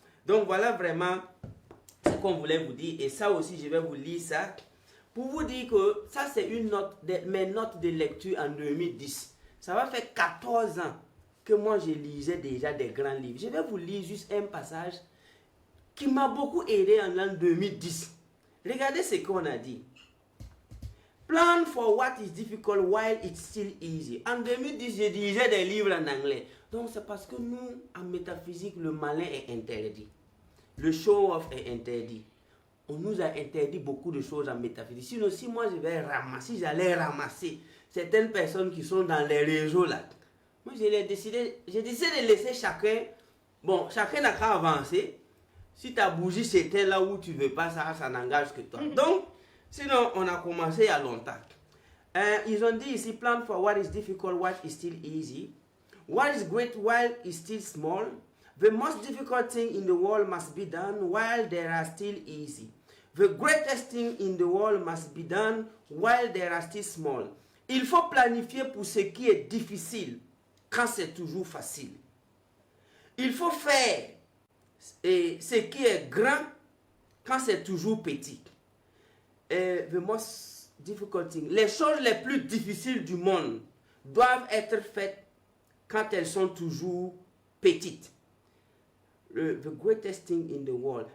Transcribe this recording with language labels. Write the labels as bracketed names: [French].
[French] Donc, voilà vraiment ce qu'on voulait vous dire. Et ça aussi, je vais vous lire ça Pour vous dire que ça, c'est mes notes de lecture en 2010. Ça va faire 14 ans que moi, je lisais déjà des grands livres. Je vais vous lire juste un passage qui m'a beaucoup aidé en l'an 2010. Regardez ce qu'on a dit. [English] Plan for what is difficult while it's still easy. [French] En 2010, je lisais des livres en anglais. Donc, c'est parce que nous, en métaphysique, le malin est interdit. Le show-off est interdit. On nous a interdit beaucoup de choses en métaphysique. Sinon, si moi, j'allais ramasser certaines personnes qui sont dans les réseaux là, moi, j'ai décidé de laisser chacun. Bon, chacun n'a qu'à avancer. Si ta bougie s'éteint là où tu ne veux pas, ça n'engage que toi. Donc, sinon, on a commencé il y a longtemps. Ils ont dit ici, [English] plan for what is difficult, what is still easy. What is great while is still small. The most difficult thing in the world must be done while there are still easy. The greatest thing in the world must be done while there are still small. [French] Il faut planifier pour ce qui est difficile quand c'est toujours facile. Il faut faire ce qui est grand quand c'est toujours petit. [English] The most difficult thing. [French] Les choses les plus difficiles du monde doivent être faites quand elles sont toujours petites. [English] The greatest thing in the world.